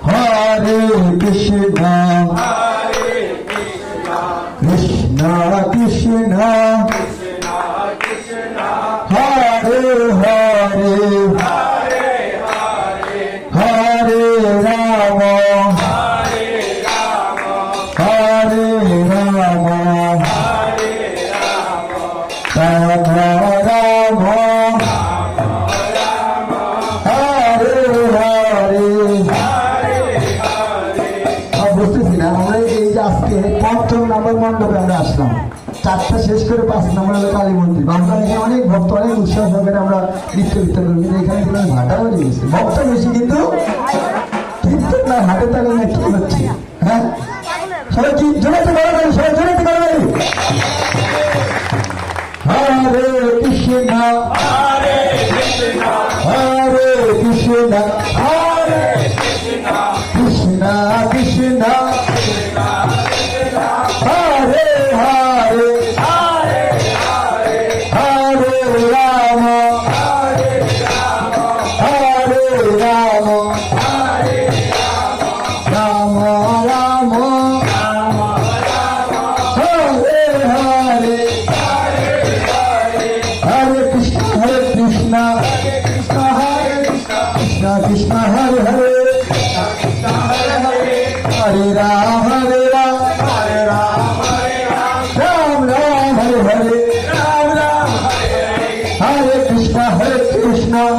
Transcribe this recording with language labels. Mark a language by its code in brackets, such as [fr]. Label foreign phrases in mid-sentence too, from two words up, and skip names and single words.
[sa] हरे कृष्ण, कृष्ण कृष्ण, हरे हरे, हरे राम, हरे राम, राम राम, हरे हरे। [bn] বুঝতেছি না আমরা এই যে আজকে পঞ্চম নম্বর মণ্ডপে আমরা আসলাম, চারটা শেষ করে 5 নম্বর হলো কালী মন্দির। আমরা এখানে অনেক ভক্ত, অনেক উৎসাহ সহকারে আমরা নৃত্য কীর্তন করি, কিন্তু এখানে কিন্তু ভাটা হয়ে গেছে, ভক্ত বেশি কিন্তু কীর্তন না, হাটে তালে না, কি হচ্ছে? হ্যাঁ, সবাই কি জোরাতে করা যাবে? সবাই জোরাতে করা যাবে? [sa] হরে কৃষ্ণ, হরে কৃষ্ণ, হরে কৃষ্ণ, হরে কৃষ্ণ, কৃষ্ণ কৃষ্ণ, হরে হরে, হরে রাম, হরে রাম, রাম রাম, হরে হরে, হরে কৃষ্ণ হরে কৃষ্ণ, কৃষ্ণ হরে কৃষ্ণ, কৃষ্ণ হরে হরে, হরে রাম হরে রাম, হরে রাম হরে রাম, রাম রাম হরে হরে, রাম রাম হরে হরে, হরে কৃষ্ণ হরে কৃষ্ণ,